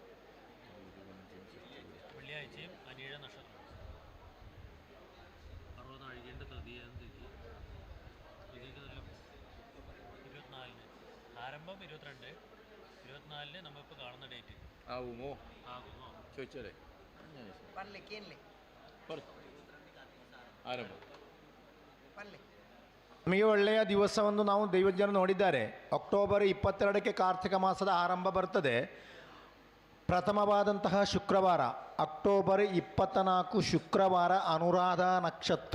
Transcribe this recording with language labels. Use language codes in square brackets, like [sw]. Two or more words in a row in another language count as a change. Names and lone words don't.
[ml] വെള്ളിയാഴ്ചയും അനിഴ നക്ഷത്രം 60 നാഴികേൻ്റെ തൃതീയം തിഥി 24-ന് ആരംഭം 22 24-ന് നമ്മളിപ്പോൾ കാണുന്ന ഡേറ്റ് ആകുമോ ചോദിച്ചാലേ ಆರಂಭ [kn] ನಮಗೆ ಒಳ್ಳೆಯ ದಿವಸವನ್ನು ನಾವು ದೈವಜ್ಞರು ನೋಡಿದ್ದಾರೆ. ಅಕ್ಟೋಬರ್ 22ಕ್ಕೆ ಕಾರ್ತಿಕ ಮಾಸದ ಆರಂಭ ಬರ್ತದೆ. ಪ್ರಥಮವಾದಂತಹ ಶುಕ್ರವಾರ ಅಕ್ಟೋಬರ್ 24 ಶುಕ್ರವಾರ ಅನುರಾಧ ನಕ್ಷತ್ರ.